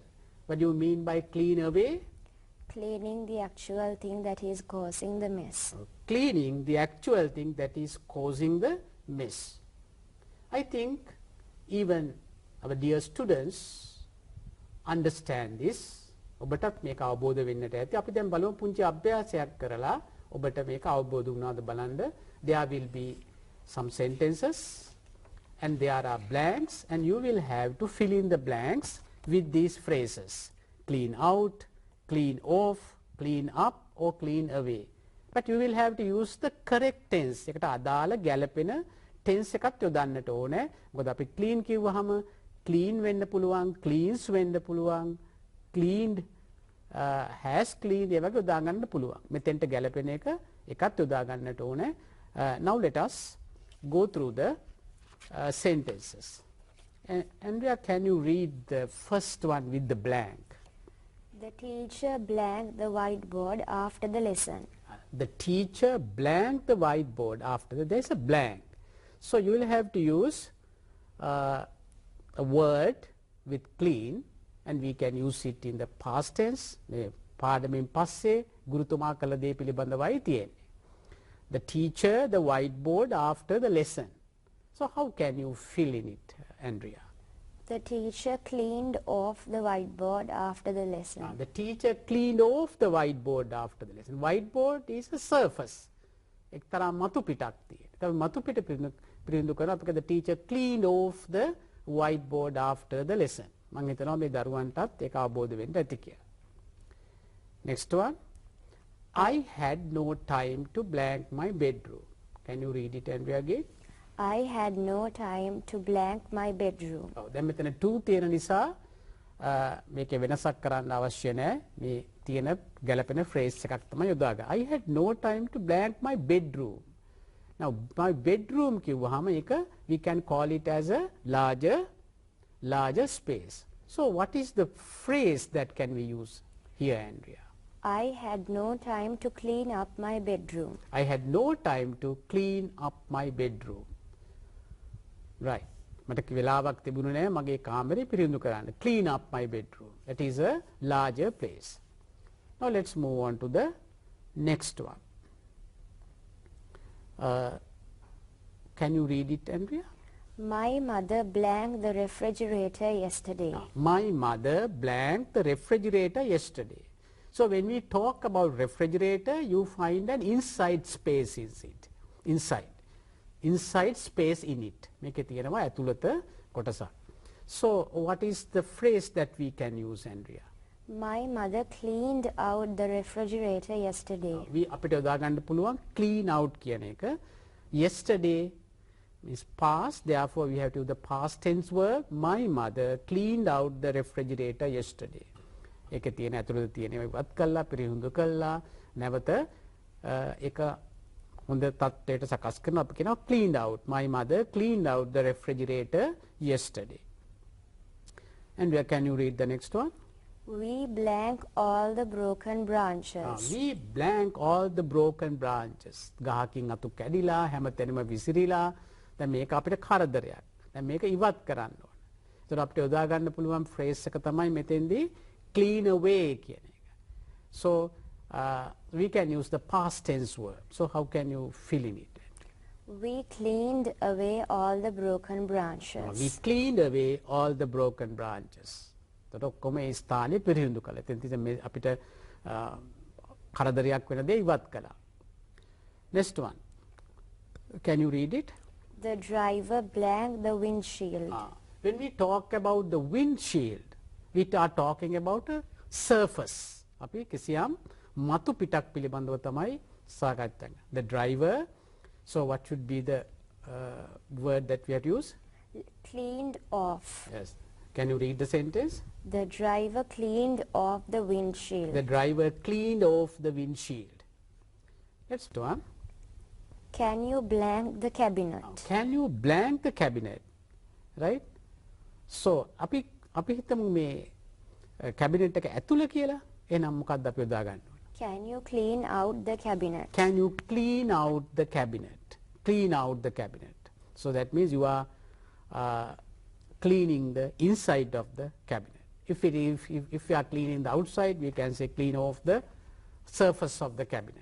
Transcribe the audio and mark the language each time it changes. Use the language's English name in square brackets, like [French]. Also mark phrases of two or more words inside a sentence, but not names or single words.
[English] What do you mean by clean away? Cleaning the actual thing that is causing the mess. Cleaning the actual thing that is causing the mess. I think even our dear students understand this. [Sinhala] ඔබටත් මේක අවබෝධ වෙන්නට ඇති. අපි දැන් බලමු පුංචි අභ්‍යාසයක් කරලා ඔබට මේක අවබෝධ වුණාද බලන්න. [English] There will be some sentences and there are blanks and you will have to fill in the blanks with these phrases. Clean out, clean off, clean up or clean away. But you will have to use the correct tense. [Sinhala] එකට අදාළ ගැළපෙන tense එකක් යොදන්නට ඕනේ. මොකද අපි clean කිව්වහම clean වෙන්න පුළුවන්, cleans වෙන්න පුළුවන්, [English] cleaned has cleaned [Sinhala] ඒ වගේ යොදා ගන්න පුළුවන්. මෙතෙන්ට ගැලපෙන එකත් යොදා ගන්නට ඕනේ. [English] Now let us go through the sentences. Andrea, can you read the first one with the blank? The teacher blanked the whiteboard after the lesson. The teacher blanked the whiteboard after there's a blank. So you will have to use a word with clean, and we can use it in the past tense. [Sinhala] පාඩමෙන් පස්සේ ගුරුතුමා කළ දේ පිළිබඳවයි තියෙන්නේ. [English] The teacher the whiteboard after the lesson. So how can you fill in it, Andrea? The teacher cleaned off the whiteboard after the lesson. The teacher cleaned off the whiteboard after the lesson. Whiteboard is a surface. [Sinhala] එක්තරා මතු පිටක් තියෙන. ඒක මතු පිට පිරිඳු කරන අපිට [English] the teacher cleaned off the whiteboard after the lesson. [Sinhala] මම හිතනවා මේ දරුවන්ටත් ඒක අවබෝධ වෙන්න ඇති කියලා. [English] Next one. I had no time to blank my bedroom. Can you read it, Andrea, again? I had no time to blank my bedroom. [Sinhala] දැන් මෙතන to තියෙන නිසා මේකේ වෙනසක් කරන්න අවශ්‍ය නැහැ. මේ තියෙන ගැළපෙන phrase එකක් තමයි යොදාගන්නේ. [English] I had no time to blank my bedroom. Now my bedroom [Sinhala] කිව්වහම ඒක [English] we can call it as a larger space. So what is the phrase that can we use here, Andrea? I had no time to clean up my bedroom. I had no time to clean up my bedroom. Right. [Sinhala] මට වෙලාවක් තිබුණේ නැහැ මගේ කාමරේ පිරිසිදු කරන්න. [English] Clean up my bedroom. That is a larger place. Now let's move on to the next one. Can you read it, Andrea? My mother blanked the refrigerator yesterday. My mother blanked the refrigerator yesterday. So when we talk about refrigerator, you find an inside space in it. Inside space in it. [Sinhala] මේකේ තියෙනවා ඇතුළත කොටසක්. [English] So what is the phrase that we can use, Andrea? My mother cleaned out the refrigerator yesterday. [Sinhala] අපිට යොදා ගන්න පුළුවන් [English] clean out [Sinhala] කියන එක. [English] Yesterday is past, therefore we have to use the past tense verb. My mother cleaned out the refrigerator yesterday. [Sinhala] ඒකේ තියෙන ඇතුළත තියෙන ඒවා ඉවත් කළා, පිරිහුඳු කළා, නැවත ඒක හොඳ තත්ත්වයට සකස් කරනවා. අපි කියනවා [English] cleaned out. My mother cleaned out the refrigerator yesterday. And where can you read the next one? We blank all the broken branches. We blank all the broken branches. [Sinhala] ගහකින් අතු කැඩිලා හැමතැනම විසිරිලා දැන් මේක අපිට කරදරයක්. දැන් මේක ඉවත් කරන්න ඕන. ඒතර අපිට යොදා ගන්න පුළුවන් phrase එක තමයි මෙතෙන්දී [English] clean away [Sinhala] කියන එක. [English] So we can use the past tense verb. So how can you fill in it? We cleaned away all the broken branches. We cleaned away all the broken branches. [Sinhala] ඒතර ඔක්කොම ඒ ස්ථානේ පිරිසිදු කළා. එතෙන් තියෙන අපිට කරදරයක් වෙන දේ ඉවත් කළා. [English] Next one. Can you read it? The driver blanked the windshield. When we talk about the windshield, we are talking about a surface. [Sinhala] අපි කිසියම් මතු පිටක් පිළිබඳව තමයි සාකච්ඡා කරන්නේ. [English] The driver, so what should be the word that we have to use? Cleaned off. Yes. Can you read the sentence? The driver cleaned off the windshield. The driver cleaned off the windshield. Let's do one. Can you blank the cabinet? Can you blank the cabinet? Right? So [Sinhala] අපි හිතමු මේ cabinet එක ඇතුළ කියලා. එහෙනම් මොකක්ද අපි යොදා ගන්න ඕනේ? [English] Can you clean out the cabinet? Can you clean out the cabinet? Clean out the cabinet. So that means you are cleaning the inside of the cabinet. If you are cleaning the outside, we can say clean off the surface of the cabinet.